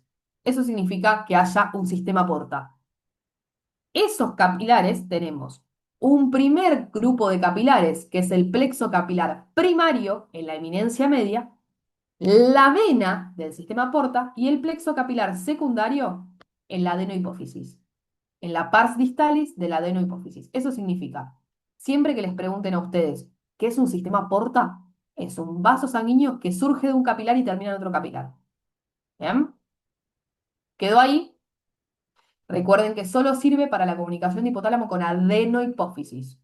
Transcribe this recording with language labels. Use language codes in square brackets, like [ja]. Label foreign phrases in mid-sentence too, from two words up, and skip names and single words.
[es] Eso significa que haya un sistema porta. Esos capilares tenemos un primer grupo de capilares, que es el plexo capilar primario en la eminencia media, la vena del sistema porta y el plexo capilar secundario en la adenohipófisis, en la [la] pars distalis [es] de la adenohipófisis. Eso significa, siempre que les pregunten a ustedes qué es un sistema porta, es un vaso sanguíneo que surge de un capilar y termina en otro capilar. ¿Bien? ¿Quedó ahí? Recuerden que solo sirve para la comunicación de hipotálamo con adenohipófisis.